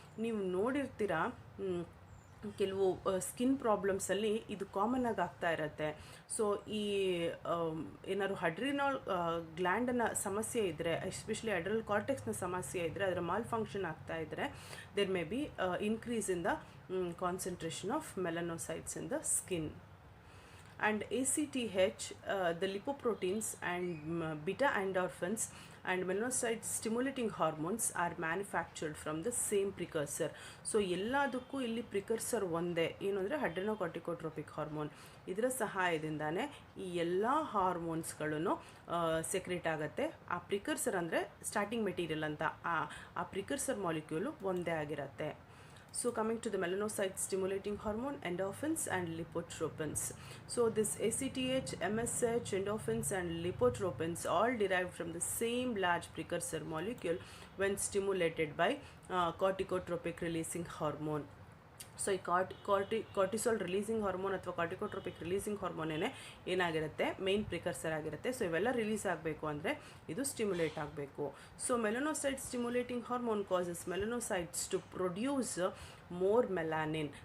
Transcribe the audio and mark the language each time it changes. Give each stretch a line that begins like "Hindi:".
Kannada: ನೀವು ನೋಡಿರ್ತೀರ ಕೆಲವು ಸ್ಕಿನ್ ಪ್ರಾಬ್ಲಮ್ಸಲ್ಲಿ ಇದು ಕಾಮನ್ ಆಗಿ ಆಗ್ತಾ ಇರುತ್ತೆ. ಸೊ ಈ ಏನಾದ್ರು ಅಡ್ರಿನಲ್ ಗ್ಲ್ಯಾಂಡನ ಸಮಸ್ಯೆ ಇದ್ದರೆ, ಎಸ್ಪೆಷಲಿ ಅಡ್ರಿನಲ್ ಕಾರ್ಟೆಕ್ಸ್ನ ಸಮಸ್ಯೆ ಇದ್ದರೆ, ಅದರ ಮಾಲ್ ಫಂಕ್ಷನ್ ಆಗ್ತಾ ಇದ್ದರೆ,
English: There may be increase in the concentration of melanocytes in the skin. And ACTH, the lipoproteins and beta endorphins and melanocyte stimulating hormones are manufactured from the same precursor.
Kannada: So ಎಲ್ಲದಕ್ಕೂ ಇಲ್ಲಿ precursor ಒಂದೇ, ಏನು ಅಂದರೆ ಅಡ್ರಿನೋಕಾರ್ಟಿಕೋಟ್ರೋಪಿಕ್ hormone. ಇದರ ಸಹಾಯದಿಂದಾನೇ ಈ ಎಲ್ಲ ಹಾರ್ಮೋನ್ಸ್ಗಳೂ secrete ಆಗುತ್ತೆ. ಆ ಪ್ರಿಕರ್ಸರ್ ಅಂದರೆ ಸ್ಟಾರ್ಟಿಂಗ್ ಮೆಟೀರಿಯಲ್ ಅಂತ, ಆ ಪ್ರಿಕರ್ಸರ್ ಮಾಲಿಕ್ಯೂಲು ಒಂದೇ ಆಗಿರುತ್ತೆ.
English: So coming to the melanocyte stimulating hormone, endorphins and lipotropins. So this ACTH, MSH, endorphins and lipotropins all derived from the same large precursor molecule when stimulated by corticotropic releasing hormone.
Kannada: So ಈ cortisol releasing hormone ಅಥವಾ ಕಾರ್ಟಿಕೋಟ್ರೋಪಿಕ್ releasing ಹಾರ್ಮೋನೇ ಏನಾಗಿರುತ್ತೆ, main precursor ಆಗಿರುತ್ತೆ. So ಇವೆಲ್ಲ release ಆಗಬೇಕು ಅಂದರೆ ಇದು stimulate ಆಗಬೇಕು.
English: So melanocyte stimulating hormone causes melanocytes to produce more melanin.